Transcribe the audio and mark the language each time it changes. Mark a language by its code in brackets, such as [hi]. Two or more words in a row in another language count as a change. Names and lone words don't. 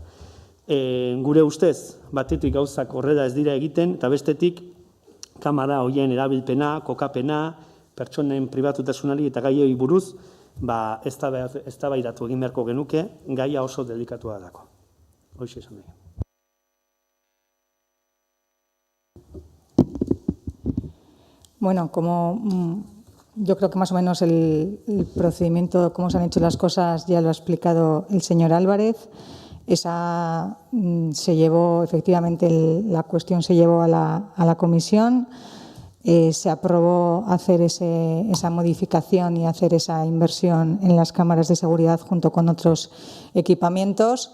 [eu] Gure ustez, batetik gauzak horrela ez dira egiten, eta bestetik kamera horien erabilpena, kokapena, pertsonen pribatutasunari eta gaioi buruz, eztabaidatu egin beharko genuke, gaia oso delikatua dako. Hoxe esan dugu. [es] Bueno, como yo creo que más o menos el procedimiento, cómo se han hecho las cosas, ya lo ha explicado el señor Álvarez. Se llevó, efectivamente, la cuestión se llevó a la comisión. Se aprobó hacer esa modificación y hacer esa inversión en las cámaras de seguridad junto con otros equipamientos.